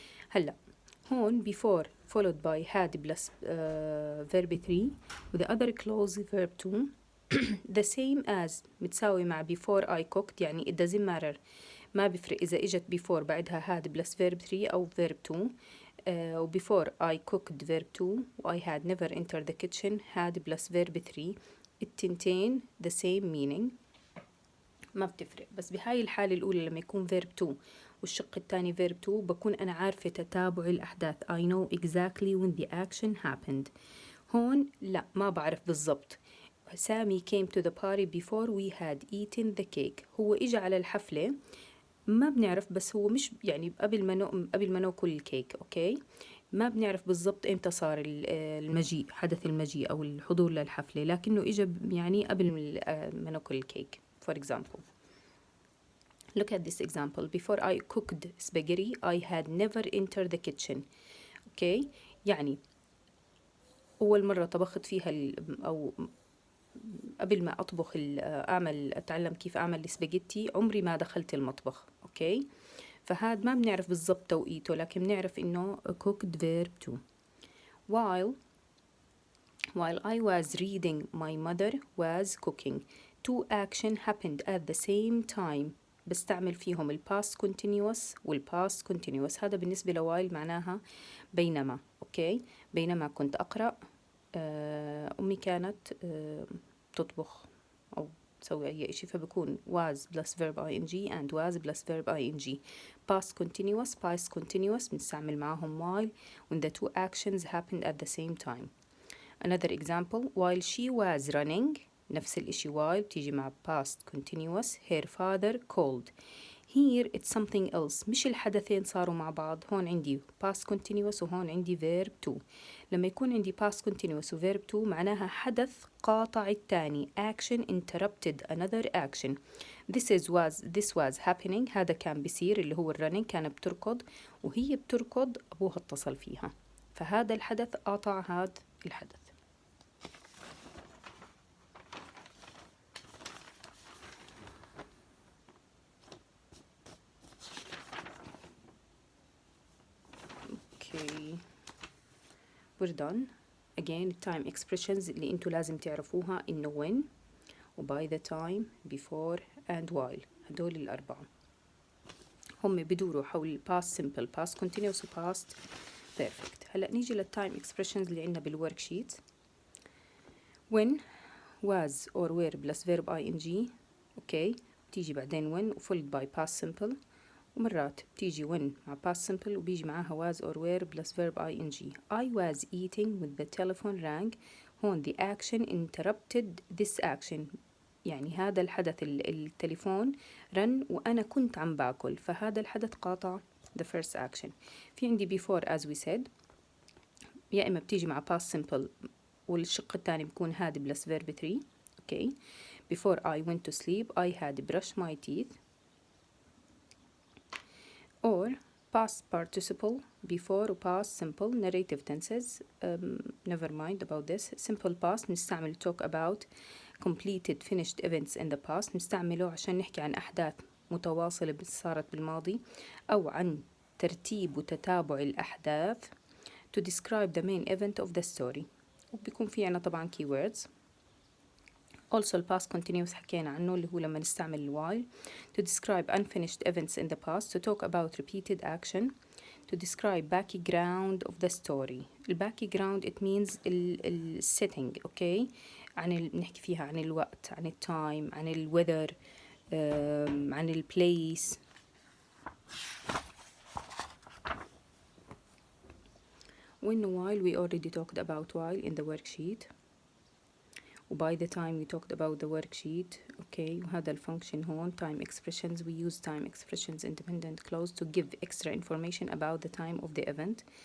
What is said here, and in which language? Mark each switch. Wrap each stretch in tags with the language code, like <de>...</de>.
<ar>هلا هون before followed by had plus verb 3 with the other clause verb 2 the same as متساوي مع before I cooked يعني</ar> <en>it doesn't matter</en> <ar>ما بفرق إذا إجت before بعدها had plus verb 3 أو verb 2 و before I cooked verb 2 و I had never entered the kitchen had plus verb 3 التنتين</ar> <en>the same meaning</en> <ar>ما بتفرق. بس بهاي الحالة الأولى لما يكون verb 2 والشق الثاني verb to بكون أنا عارفة تتابع الأحداث.</ar> <en>I know exactly when the action happened.</en> <ar>هون لا ما بعرف بالضبط.</ar> <en>سامي came to the party before we had eaten the cake.</en> <ar>هو إجا على الحفلة ما بنعرف، بس هو مش يعني قبل ما ناكل الكيك. أوكي، ما بنعرف بالضبط إمتى صار المجيء، حدث المجيء أو الحضور للحفلة، لكنه إجا يعني قبل ما ناكل الكيك.</ar> <en>For example, look at this example. Before I cooked spaghetti, I had never entered the kitchen.</en> <ar>أوكي، يعني أول مرة طبخت فيها أو قبل ما أطبخ أتعلم كيف أعمل السباجيتي عمري ما دخلت المطبخ. أوكي، فهاد ما بنعرف بالضبط توقيته، لكن بنعرف إنه cooked verb to.</ar> <en>While I was reading, my mother was cooking. Two action happened at the same time.</en> <ar>بستعمل فيهم ال past continuous وال past continuous. هذا بالنسبة ل while معناها بينما. أوكي، بينما كنت أقرأ أمي كانت تطبخ أو تسوي أي إشي، فبكون was plus verb ing and was plus verb ing.</ar> <en>past continuous</en> <ar>بنستعمل معهم</ar> <en>while when the two actions happened at the same time. Another example, while she was running</en> <ar>نفس الإشي</ar> <en>while</en> <ar>بتيجي مع</ar> <en>past continuous. her father called. Here it's something else،</en> <ar>مش الحدثين صاروا مع بعض. هون عندي past continuous وهون عندي verb to. لما يكون عندي past continuous و verb to معناها حدث قاطع الثاني.</ar> <en>action interrupted another action. This was happening.</en> <ar>هذا كان بيصير اللي هو الرننج، كان بتركض وهي بتركض أبوها اتصل فيها، فهذا الحدث قاطع هذا الحدث.</ar> <en>Okay, we're done. Again, time expressions</en> <ar>اللي انتوا لازم تعرفوها إنه</ar> <en>when و by the time, before and while.</en> <ar>هدول الأربعة هم بدوروا حول past simple, past continuous و past perfect. هلأ نيجي للtime expressions اللي عندنا بالwork sheet.</ar> <en>when was or were plus verb ing. okay،</en> <ar>بتيجي بعدين</ar> <en>when followed by past simple، ومرات بتيجي when مع past simple وبيجي معاها was or were plus verb ing. I was eating when the telephone rang.</en> <ar>هون</ar> <en>the action interrupted this action،</en> <ar>يعني هذا الحدث التليفون رن وأنا كنت عم باكل، فهذا الحدث قاطع</ar> <en>the first action.</en> <ar>في عندي before as we said، يا إما بتيجي مع past simple والشق الثاني بيكون had plus verb 3.</ar> <en>okay، before I went to sleep I had brushed my teeth. or past participle before و past simple narrative tenses. never mind about this. simple past نستعمل talk about completed finished events in the past،</en> <ar>نستعمله عشان نحكي عن أحداث متواصلة صارت بالماضي أو عن ترتيب وتتابع الأحداث</ar> <en>to describe the main event of the story.</en> <ar>وبيكون في عنا طبعا keywords.</ar> <en>also the past continuous</en> <ar>حكينا عنه اللي هو لما نستعمل</ar> <en>while to describe unfinished events in the past, to talk about repeated action, to describe background of the story. background it means setting.</en> <ar>okay، بنحكي فيها عن الوقت، عن التايم، عن الweather، عن البليس.</ar> <en>when while we already talked about while in the worksheet. by the time we talked about the worksheet. okay،</en> <ar>وهذا الفانكشن هون</ar> <en>time expressions. we use time expressions independent clause to give extra information about the time of the event.</en>